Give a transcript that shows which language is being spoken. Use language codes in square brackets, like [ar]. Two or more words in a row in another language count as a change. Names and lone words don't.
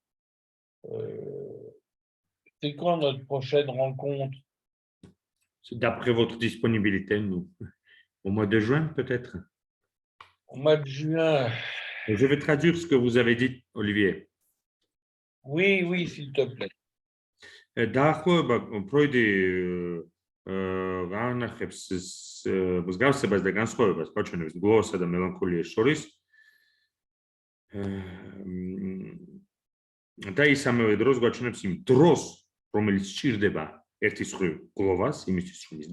[fr] C'est quand notre prochaine rencontre? D'après votre disponibilité, nous. Au mois de juin, peut-être? Au mois de juin. Je vais traduire ce que vous avez dit, Olivier. Oui, s'il te plaît. [ka] დაახლოება ფროიდი განახებს მსგავსებას და განსხვავებას გაჩვენებს გლოვასა და მელანქოლიას შორის. და ის ამავე დროს გაჩვენებს იმ დროს, რომელიც სჭირდება ერთის მხრივ გლოვას, იმისთვის რომ ის